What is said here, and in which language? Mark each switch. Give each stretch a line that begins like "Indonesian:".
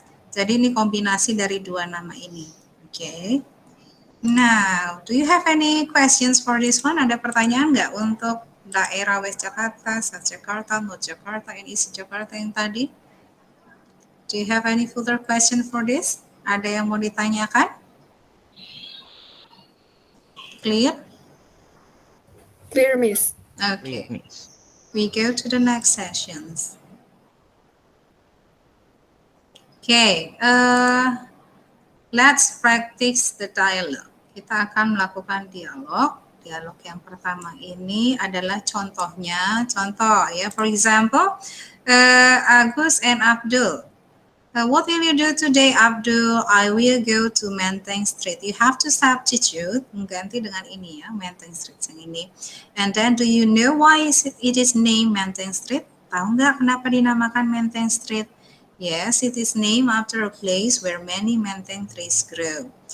Indonesian: Jadi ini kombinasi dari dua nama ini.
English: Okay. Now, do you have any questions for this one?
Indonesian: Ada pertanyaan nggak untuk daerah
English: West Jakarta, South Jakarta, North Jakarta, and East Jakarta
Indonesian: yang tadi?
English: Do you have any further question for this?
Indonesian: Ada yang mau ditanyakan?
English: Clear? Clear, Miss. Okay. We go to the next sessions. Okay, let's practice the dialogue.
Indonesian: Kita akan melakukan dialog. Dialog yang pertama ini adalah contohnya. Contoh ya,
English: for example,
Indonesian: Agus and Abdul.
English: What will you do today, Abdul? I will go to Menteng Street. You have to substitute,
Indonesian: mengganti dengan ini ya, Menteng Street yang ini.
English: And then, do you know why it is named Menteng Street?
Indonesian: Tahu nggak kenapa dinamakan Menteng Street?
English: Yes, it is named after a place where many menteng trees grow.